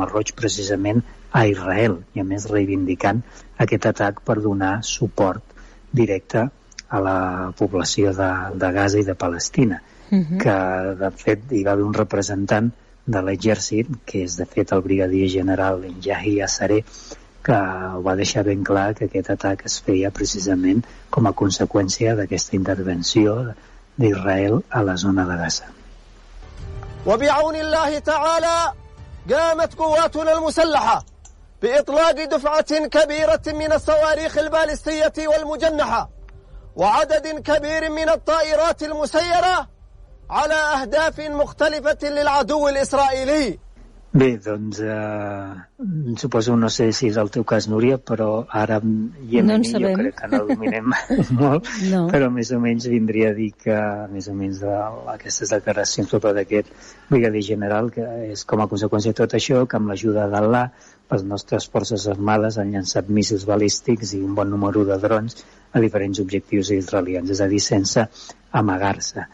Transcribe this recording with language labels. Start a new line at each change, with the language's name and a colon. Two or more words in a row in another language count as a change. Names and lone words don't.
Catalan: Mar Roig, precisament a Israel, i a més reivindicant aquest atac per donar suport directe a la població de Gaza i de Palestina, que de fet hi va haver un representant de l'exèrcit, que és de fet el brigadier general Yahya Saree, que ho va deixar ben clar que aquest atac es feia precisament com a conseqüència d'aquesta intervenció d'Israel a la zona de Gaza.
Arabic: وبعون الله تعالى قامت قواتنا المسلحة بإطلاق دفعة كبيرة من الصواريخ البالستية والمجنحة وعدد كبير من الطائرات المسيرة على أهداف مختلفة للعدو الإسرائيلي.
Catalan: Bé, doncs suposo, no sé si és el teu cas, Núria, però ara Iemeni jo crec que no dominem molt, però més o menys vindria a dir que més o menys aquestes declaracions sobre d'aquest brigadier general, que és com a conseqüència de tot això, que amb l'ajuda d'Al·là les nostres forces armades han llançat míssils balístics i un bon número de drons a diferents objectius israelians, és a dir, sense amagar-se.